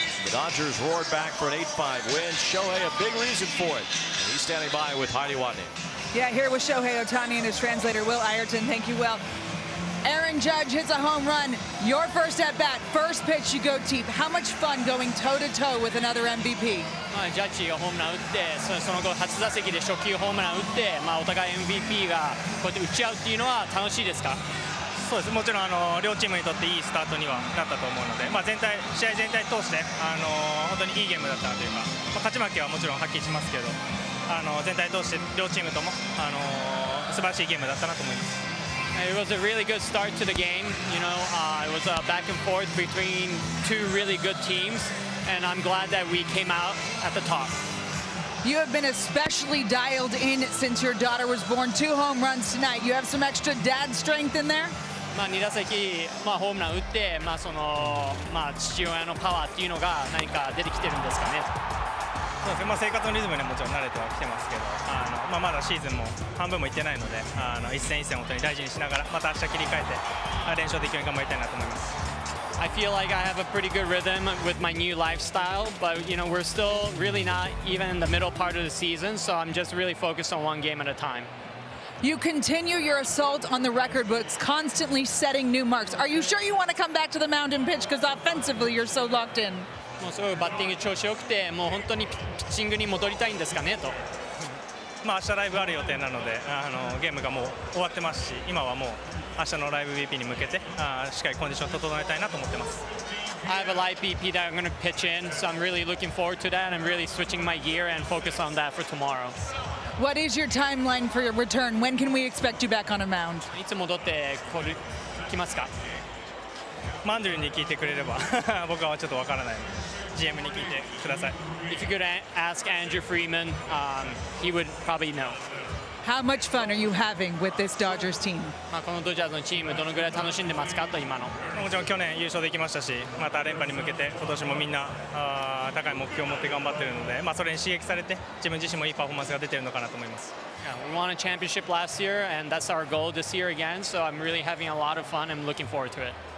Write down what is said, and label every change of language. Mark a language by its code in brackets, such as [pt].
[en] The Dodgers roared back for an 8-5 win. Shohei, a big reason for it. And he's standing by with Heidi Watney. Yeah, here with Shohei Ohtani and his translator, Will Ireton. Thank you, Will. Aaron Judge hits a home run. Your first at bat, first pitch, you go deep. How much fun going toe-to-toe with another MVP? [ja] ジャッジがホームラン打って、その後初打席で初球ホームラン打って、お互い MVP がこうやって打ち合うっていうのは楽しいですか？そうです。もちろん両チームにとっていいスタートにはなったと思うので、試合全体通して本当にいいゲームだったなというか、勝ち負けはもちろんはっきりしますけど、全体通して両チームとも素晴らしいゲームだったなと思います。 [en] It was a really good start to the game. You know, it was a back and forth between two really good teams, and I'm glad that we came out at the top. You have been especially dialed in since your daughter was born. 2 home runs tonight. You have some extra dad strength in there? [ja] 2打席、ホームラン打って、父親のパワーっていうのが何か出てきてるんですかね。そうですね、生活のリズムにはもちろん慣れてはきてますけど、まだシーズンも半分もいってないので、一戦一戦本当に大事にしながら、また明日切り替えて連勝できるように頑張りたいなと思います。 [en] I feel like I have a pretty good rhythm with my new lifestyle, but you know, we're still really not even in the middle part of the season, so I'm just really focused on one game at a time. You continue your assault on the record books, constantly setting new marks. Are you sure you want to come back to the mound and pitch? Because offensively, you're so locked in. [ja] もうすごいバッティング調子よくて、もう本当にピッチングに戻りたいんですかねと。明日ライブある予定なので、ゲームがもう終わってますし、今はもう明日のライブ BP に向けてしっかりコンディション整えたいなと思ってます。 [en] I have a live BP that I'm going to pitch in, so I'm really looking forward to that. I'm really switching my gear and focus on that for tomorrow. What is your timeline for your return? When can we expect you back on a mound? [ja] いつ戻ってきますか？マンドゥルに聞いてくれれば僕はちょっとわからないので GM に聞いてください。 [en] If you could ask Andrew Freeman, he would probably know. How much fun are you having with this Dodgers team? [ja] このドジャースのチームどのぐらい楽しんでますかと今の。もちろん去年優勝できましたし、また連覇に向けて今年もみんな高い目標を持って頑張っているので、それに刺激されて自分自身もいいパフォーマンスが出ているのかなと思います。 [en] We won a championship last year, and that's our goal this year again. So I'm really having a lot of fun. I'm looking forward to it.